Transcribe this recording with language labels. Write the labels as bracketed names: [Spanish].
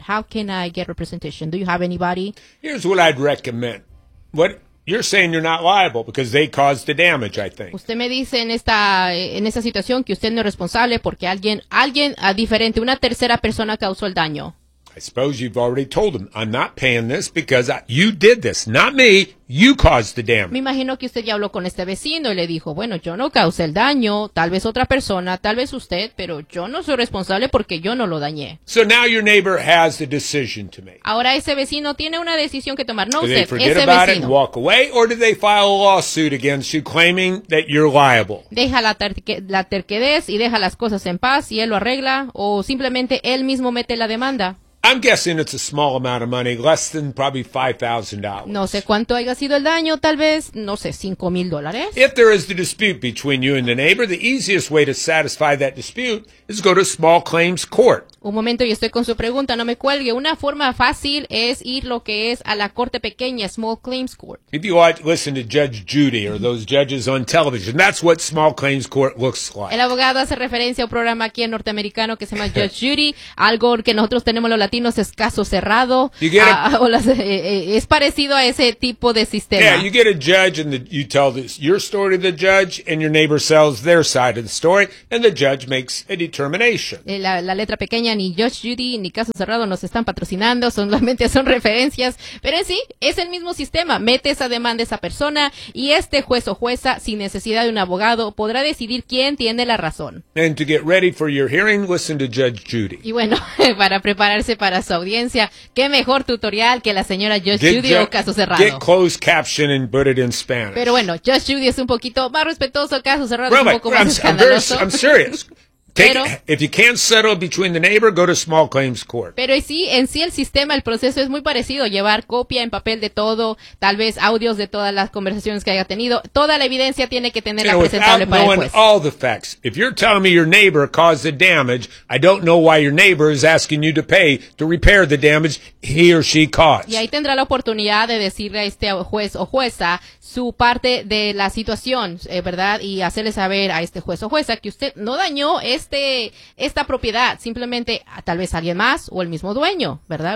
[English] How can I get representation? Do you have anybody? Here's what I'd recommend. What? You're saying you're not liable because they caused the damage, I think. [Spanish] Usted me dice en esta situación que usted no es responsable porque alguien diferente, una tercera persona causó el daño. [English] I suppose you've already told them, I'm not paying this because you did this, not me, you caused the damage. [Spanish] Me imagino que usted ya habló con este vecino y le dijo, bueno, yo no causé el daño, tal vez otra persona, tal vez usted, pero yo no soy responsable porque yo no lo dañé. [English] So now your neighbor has the decision to make. [Spanish] Ahora ese vecino tiene una decisión que tomar, no usted, ese vecino. [English] Do they forget about it and walk away, or do they file a lawsuit against you claiming that you're liable? [Spanish] Deja la terquedad y deja las cosas en paz y él lo arregla, o simplemente él mismo mete la demanda. [English] I'm guessing it's a small amount of money, less than probably $5,000. [Spanish] No sé cuánto haya sido el daño, tal vez, no sé, $5,000. [English] If there is the dispute between you and the neighbor, the easiest way to satisfy that dispute is go to small claims court. [Spanish] Un momento, yo estoy con su pregunta, no me cuelgue. Una forma fácil es ir lo que es a la corte pequeña, small claims court. [English] If you want to listen to Judge Judy or those judges on television, that's what small claims court looks like. [Spanish] El abogado hace referencia a un programa aquí en norteamericano que se llama Judge Judy, algo que nosotros tenemos los latinos es caso cerrado. Es parecido a ese tipo de sistema. [English] Yeah, you get a judge and you tell your story to the judge and your neighbor sells their side of the story and the judge makes a determination. [Spanish] La letra pequeña, ni Judge Judy ni Caso Cerrado nos están patrocinando, solamente son referencias, pero en sí, es el mismo sistema, mete esa demanda esa persona y este juez o jueza, sin necesidad de un abogado, podrá decidir quién tiene la razón. [English] And to get ready for your hearing, listen to Judge Judy. [Spanish] Y bueno, para prepararse para su audiencia, qué mejor tutorial que la señora Judge Judy o Caso Cerrado. [English] Get closed caption and put it in Spanish. [Spanish] Pero bueno, Judge Judy es un poquito más respetuoso, Caso Cerrado [English] really, [Spanish] un poco más escandaloso. [English] I'm serious. If you can't settle between the neighbor, go to small claims court. [Spanish] Pero sí, en sí el sistema, el proceso es muy parecido. Llevar copia en papel de todo, tal vez audios de todas las conversaciones que haya tenido. Toda la evidencia tiene que tenerla presentable para el juez. [English] Without knowing all the facts, if you're telling me your neighbor caused the damage, I don't know why your neighbor is asking you to pay to repair the damage he or she caused. [Spanish] Y ahí tendrá la oportunidad de decirle a este juez o jueza su parte de la situación, ¿verdad? Y hacerle saber a este juez o jueza que usted no dañó esta propiedad, simplemente tal vez alguien más o el mismo dueño, ¿verdad?